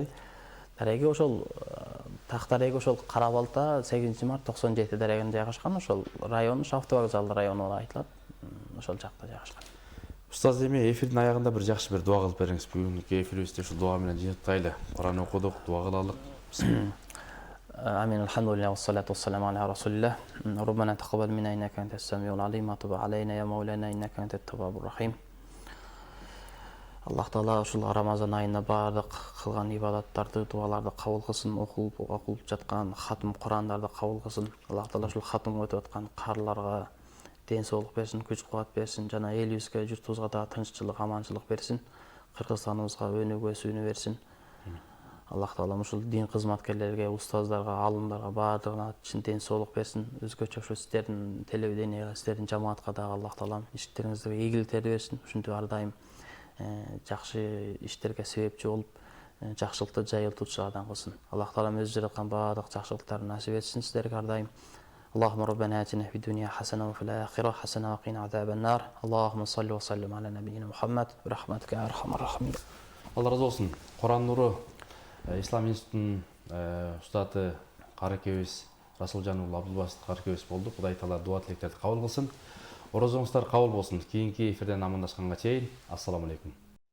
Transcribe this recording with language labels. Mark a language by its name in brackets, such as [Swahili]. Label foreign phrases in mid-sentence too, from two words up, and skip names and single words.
[Kyrgyz] Дареги ошол так дареги ошол Кара-Балта 8-март 97 дарегинде жайгашкан. Ошол район Автовокзал району болуп айтылат. Ошол жакта жайгашкан. Устаз, эми эфирдин аягында бир жакшы бир дуа кылып бериңиз. Бүгүнкү эфирибизди ушул дуа менен жыйынтайлы. Куран окудук, дуа кылалык. [Arabic] آمين الحمد لله والصلاة والسلام على رسول الله ربنا تقبل منا إنك أنت السميع العليم وتب علينا يا مولانا إنك أنت التواب الرحيم. [Kyrgyz] Аллах Таала ушул Рамазан айында бардык кылган ибадаттарды, дуаларды кабыл кылсын, окулуп жаткан хатым Курандарды кабыл кылсын. Аллах Таала ушул хатым өтүп аткан карларга ден соолук берсин, күч кубат берсин, жана элибизге, журтубузга да тынччылык, аманчылык берсин. Кыргызстаныбызга өнүгүү өсүүнү берсин. Аллах Таала ушул дин кызматкерлерге, устаздарга, алымдарга баардыгына чын ден соолук берсин. Өзгөчө ошо сиздердин телевидениеге, сиздердин жамаатка дагы Аллах Таала иштериңизге ийгиликтерди берсин. Ушинтип ар дайым жакшы иштерге себепчи болуп, жакшылыкты жайылтуучулардан кылсын. Аллах Таала өзү жараткан баардык жакшылыктарды насип этсин сиздерге ар дайым. [Arabic] اللهم ربنا آتنا في الدنيا حسنة وفي الآخرة حسنة وقنا عذاب النار اللهم صل وسلم على نبينا محمد برحمتك يا أرحم الراحمين. [Kyrgyz] Алла разы болсун. Куран нуру Ислам институтунун устаты Каракебиз Расулжан уулу Абдулбасит Каракебиз болду. Кудай Таала дуа тилектерди кабыл кылсын. Орозоңуздар кабыл болсун. Кийинки эфирден амандашканга чейин [Arabic] السلام عليكم.